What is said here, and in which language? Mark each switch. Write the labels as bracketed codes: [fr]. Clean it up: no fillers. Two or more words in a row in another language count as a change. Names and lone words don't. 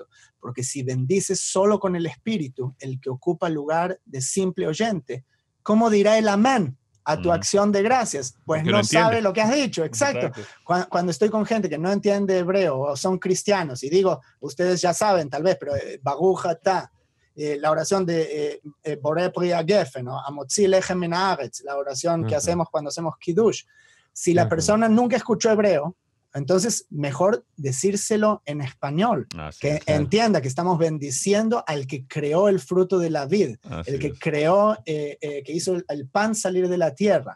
[es] Porque si bendices solo con el espíritu, el que ocupa lugar de simple oyente, ¿cómo dirá el amén a tu acción de gracias? Pues no sabe lo que has dicho. Exacto. Cuando estoy con gente que no entiende hebreo o son cristianos y digo, ustedes ya saben tal vez, pero [he] ברוך אתה, [es] la oración de [he] בורא פרי הגפן, [es] ¿no? [he] המוציא לחם מן הארץ, [es] la oración que hacemos cuando hacemos Kiddush. Si la persona nunca escuchó hebreo, entonces mejor decírselo en español, que entienda que estamos bendiciendo al que creó el fruto de la vid, el que creó, que hizo el pan salir de la tierra.